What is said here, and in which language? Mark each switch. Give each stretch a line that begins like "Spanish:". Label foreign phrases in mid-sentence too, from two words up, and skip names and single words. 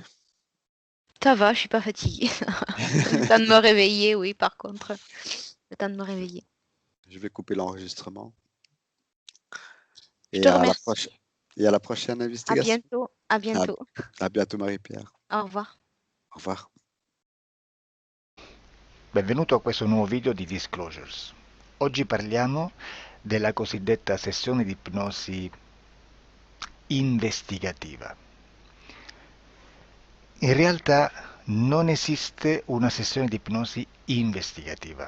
French: Ça va, je suis pas fatiguée. Le temps de me réveiller, oui, par contre. Le temps de me réveiller. Je vais couper l'enregistrement. Je Et te à la remercie. prochaine. Et à la prochaine À investigation. bientôt. À À, bientôt. à bientôt, Marie-Pierre. Au revoir. Au revoir.
Italian: Benvenuto a questo nuovo video di Disclosures. Oggi parliamo della cosiddetta sessione di ipnosi investigativa. In realtà non esiste una sessione di ipnosi investigativa.